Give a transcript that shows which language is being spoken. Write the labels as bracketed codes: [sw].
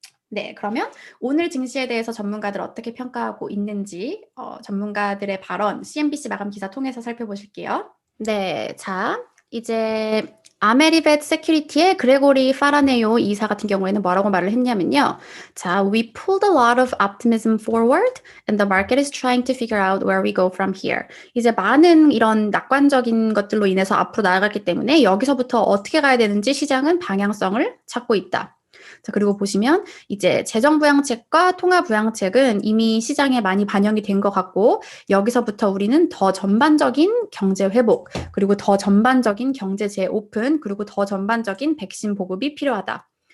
[ko] 네, 그러면 오늘 증시에 대해서 전문가들 어떻게 평가하고 있는지 전문가들의 발언 CNBC 마감 기사 통해서 살펴보실게요. 네, 자, 이제 아메리벳 세큐리티의 그레고리 파라네요 이사 같은 경우에는 뭐라고 말을 했냐면요. [en] 자, we pulled a lot of optimism forward and the market is trying to figure out where we go from here. [ko] 이제 많은 이런 낙관적인 것들로 인해서 앞으로 나아갔기 때문에 여기서부터 어떻게 가야 되는지 시장은 방향성을 찾고 있다. 자, 그리고 보시면 이제 재정부양책과 통화부양책은 이미 시장에 많이 반영이 된 것 같고 여기서부터 우리는 더 전반적인 경제 회복 그리고 더 전반적인 경제 재오픈 그리고 더 전반적인 백신 보급이 필요하다.